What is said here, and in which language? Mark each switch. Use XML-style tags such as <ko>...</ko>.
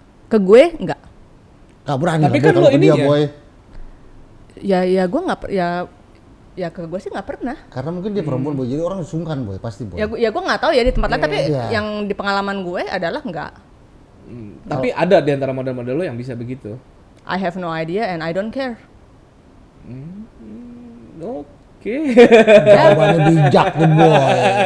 <id>Ke gue enggak. Gak berani. Tapi kan lo ini ya. Boy. Ya gue nggak ya ke gue sih nggak pernah. Karena mungkin dia perempuan boy, jadi orang sungkan boy, pasti boy. Ya gue nggak tahu ya di tempat lain, tapi yang di pengalaman gue adalah enggak. Tapi ada di antara model-model lo yang bisa begitu.</id> <en>I have no idea and I don't care. Oke.</en> <id>Jawabannya bijak tuh boy.</id>